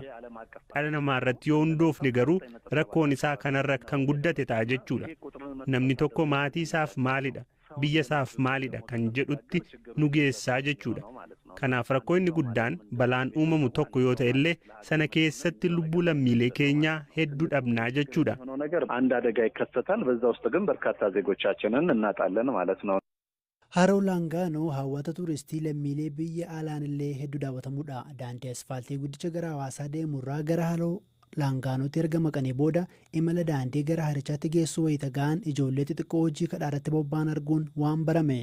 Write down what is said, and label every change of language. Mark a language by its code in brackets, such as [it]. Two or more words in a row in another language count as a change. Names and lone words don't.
[om] Dhala namaa irratti yoo hundoofne garuu rakkoon isaa kanarra kan guddate ta'a jechuudha. Namni tokko maatii isaaf maalidha, biyya isaaf maalidha kan jedhutti nu geessaa jechuudha. Kanaaf rakkoo inni guddaan balaan uumamu tokko yoo ta'e illee sana keessatti lubbuu lammiilee keenyaa hedduu dhabnaa jechuudha. [am] አንድ አደጋ ይከሰታል በዛ ውስጥ ግን በርካታ ዜጎቻችንን እናጣለን ማለት ነው. [om] Haroo Laangaanoo hawwata tuuristii lammiilee biyya alaanillee hedduu daawwatamudha. Daandii asfaaltii guddicha gara hawaasaa deemurraa gara haroo Laangaanootti erga maqanii booda imala daandii gara harichaatti geessu wayita ga'an ijoollee xixiqqoo hojii kadhaarratti bobba'an arguun waan barame.